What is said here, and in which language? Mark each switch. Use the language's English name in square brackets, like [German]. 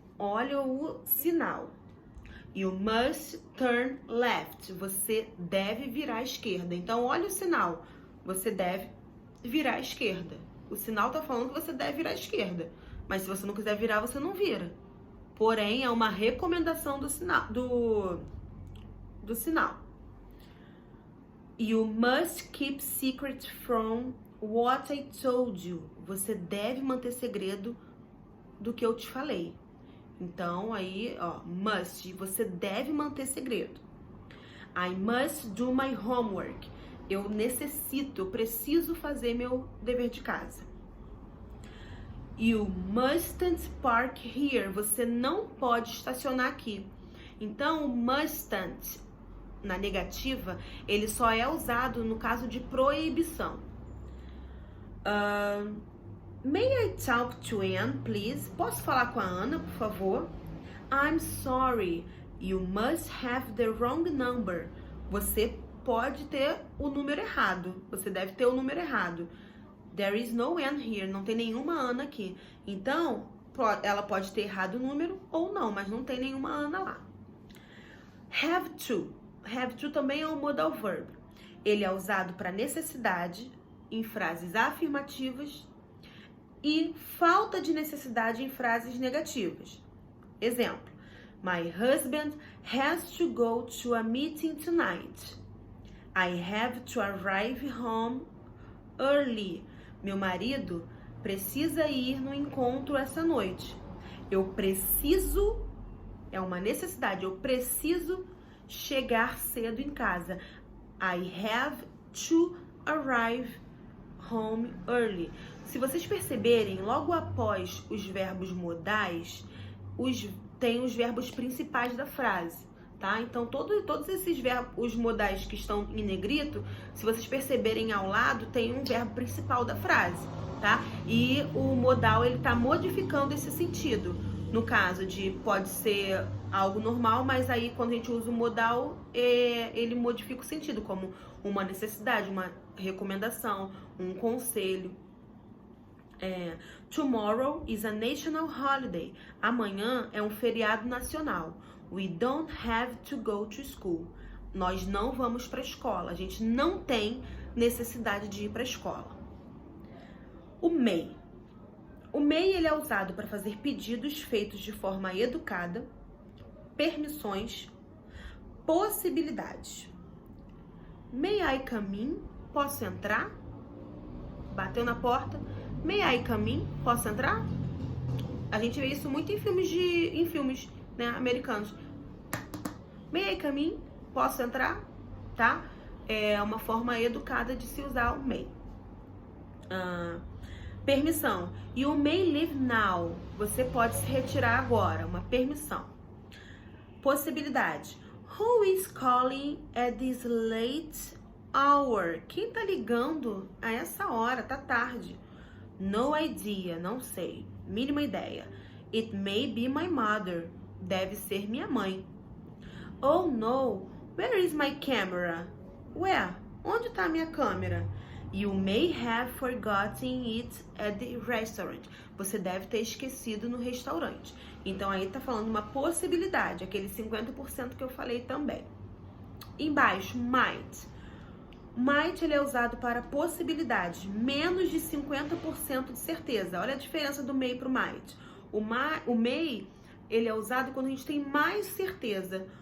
[Portuguese] Olha o sinal. [English] You must turn left. [Portuguese] Você deve virar à esquerda. Então, olha o sinal. Você deve virar à esquerda. O sinal tá falando que você deve virar à esquerda. Mas se você não quiser virar, você não vira. Porém, é uma recomendação do sinal. Do sinal. [English] You must keep secret from what I told you. [Portuguese] Você deve manter segredo do que eu te falei. Então, aí, must, você deve manter segredo. [English] I must do my homework. [Portuguese] Eu preciso fazer meu dever de casa. [English] You mustn't park here. [Portuguese] Você não pode estacionar aqui. Então, o mustn't, na negativa, ele só é usado no caso de proibição. [English] May I talk to Anne, please? [Portuguese] Posso falar com a Ana, por favor? [English] I'm sorry. You must have the wrong number. [Portuguese] Você pode ter o número errado. Você deve ter o número errado. [English] There is no Anne here. [Portuguese] Não tem nenhuma Ana aqui. Então, ela pode ter errado o número ou não, mas não tem nenhuma Ana lá. [English] Have to. [Portuguese] Have to também é um modal verb. Ele é usado para necessidade, em frases afirmativas, e falta de necessidade em frases negativas. Exemplo. [English] My husband has to go to a meeting tonight. I have to arrive home early. [Portuguese] Meu marido precisa ir no encontro essa noite. Eu preciso, é uma necessidade, eu preciso chegar cedo em casa. [English] I have to arrive home early. [Portuguese] Se vocês perceberem, logo após os verbos modais, tem os verbos principais da frase, tá? Então, todos esses verbos, os modais que estão em negrito, se vocês perceberem ao lado, tem um verbo principal da frase, tá? E o modal, ele tá modificando esse sentido. No caso de, pode ser algo normal, mas aí quando a gente usa o modal, ele modifica o sentido, como uma necessidade, uma recomendação, um conselho. [English] Tomorrow is a national holiday. [Portuguese] Amanhã é um feriado nacional. [English] We don't have to go to school. [Portuguese] Nós não vamos para a escola. A gente não tem necessidade de ir para a escola. O may. O may, ele é usado para fazer pedidos feitos de forma educada, permissões, possibilidades. [English] May I come in? [Portuguese] Posso entrar? Bateu na porta. [English] May I come in? [Portuguese] Posso entrar? A gente vê isso muito em filmes, né, americanos. [English] May I come in? [Portuguese] Posso entrar? Tá? É uma forma educada de se usar o may. Permissão. [English] You may leave now. [Portuguese] Você pode se retirar agora. Uma permissão. Possibilidade. [English] Who is calling at this late hour? [Portuguese] Quem tá ligando a essa hora? Tá tarde. [English] No idea. [Portuguese] Não sei. Mínima ideia. [English] It may be my mother. [Portuguese] Deve ser minha mãe. [English] Oh no. Where is my camera? [Portuguese] Ué, onde tá a minha câmera? [English] You may have forgotten it at the restaurant. [Portuguese] Você deve ter esquecido no restaurante. Então, aí tá falando uma possibilidade, aquele 50% que eu falei também. Embaixo, might. Might, ele é usado para possibilidades, menos de 50% de certeza. Olha a diferença do may pro might. O may, ele é usado quando a gente tem mais certeza.